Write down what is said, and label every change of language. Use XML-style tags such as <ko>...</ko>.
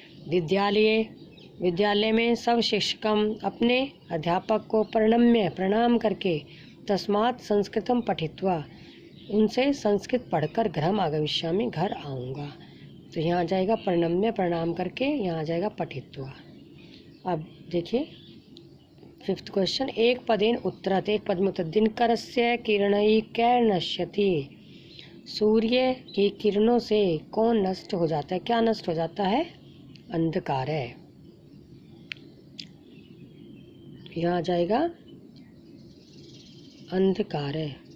<hi>विद्यालय, विद्यालय में सब शिक्षकम, अपने अध्यापक को प्रणम्य, प्रणाम करके,</hi> <sa>तस्मात् संस्कृतम पठित्वा,</sa> <hi>उनसे संस्कृत पढ़कर,</hi> <sa>गृहम आगमिष्यामि,</sa> <hi>घर आऊँगा, तो यहाँ आ जाएगा प्रणम्य, प्रणाम करके, यहाँ आ जाएगा पठित्वा। अब देखिए फिफ्थ क्वेश्चन,</hi> <sa>एक पदेन उत्तरत,</sa> <hi>एक पद में उत्तर।</hi> <sa>दिनकरस्य किरणैः कैर् नश्यति।</sa> <hi>सूर्य की किरणों से कौन नष्ट हो जाता है, क्या नष्ट हो जाता है? अंधकार है। यहाँ आ जाएगा अंधकार है।</hi>